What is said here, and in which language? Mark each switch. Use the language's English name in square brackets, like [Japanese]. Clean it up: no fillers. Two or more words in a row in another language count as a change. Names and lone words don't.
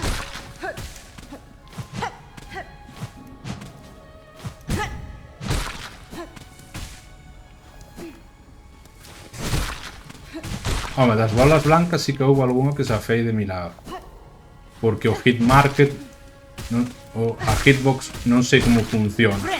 [Galician] Home, das bolas blancas sí que houve algunha que se afei de milagro. Porque o [English] hit market, [Galician] a hitbox non sei como funciona.